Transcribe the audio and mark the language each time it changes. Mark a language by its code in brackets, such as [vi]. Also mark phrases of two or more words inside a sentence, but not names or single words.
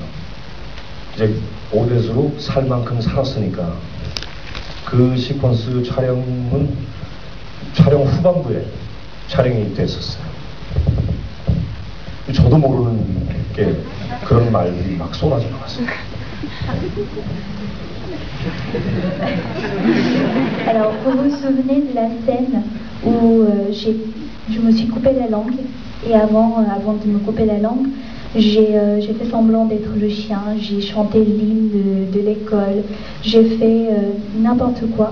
[ko] 이제 오대수로 살 만큼 살았으니까 그 시퀀스 촬영은 촬영 후반부에 촬영이 됐었어요. 저도 모르는 게 그런 말들이 막 쏟아져 나왔어요. [fr] Alors, vous vous souvenez de la scène où je me suis coupé la langue, et avant de me couper la langue, j'ai fait semblant d'être le chien, j'ai chanté l'hymne de l'école, j'ai fait n'importe quoi.